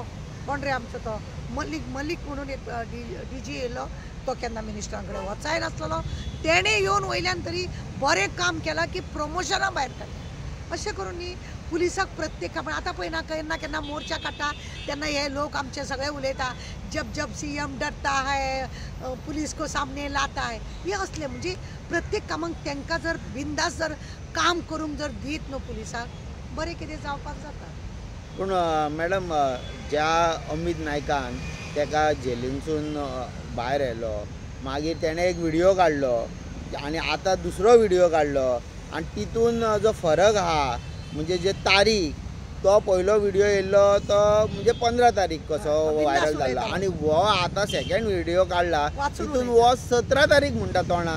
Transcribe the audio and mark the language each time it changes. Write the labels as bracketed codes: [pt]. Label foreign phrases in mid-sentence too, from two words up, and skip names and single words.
[kok] कोण रे आमचो तो मलीक म्हणून एक DG येयलो, तो केन्ना मिनिस्टरा कडेन वचाय नासलेलो, तेणें येवन वयल्यान तरी बरें काम केलां की प्रमोशनां भायर काडल्या. अशें करून न्ही पुलिसाक प्रत्येक काम. आतां पळय ना, केन्ना केन्ना मोर्चा काडटा तेन्ना हे लोक आमचे सगळे उलयता, [hi] जब CM डरता है, पुलीस को सामने लाता है, [kok] हे असले. म्हणजे प्रत्येक कामाक तांकां जर बिंदास जर काम करूंक जर दीत न्हू पुलिसाक, बरें कितें जावपाक जाता. पूण मॅडम, ज्या अमित नायकान ताका जेलींतसून भायर येयलो, मागीर तेणें एक व्हिडियो काडलो आनी आतां दुसरो व्हिडियो काडलो आनी तितून जो फरक आहा म्हणजे जे तारीख, तो पयलो व्हिडियो येयल्लो तो म्हणजे 15 तारीख कसो व्हायरल जाल्लो आनी हो आतां सेकंड व्हिडियो काडला तितून हो 17 तारीख म्हणटा तोंडान.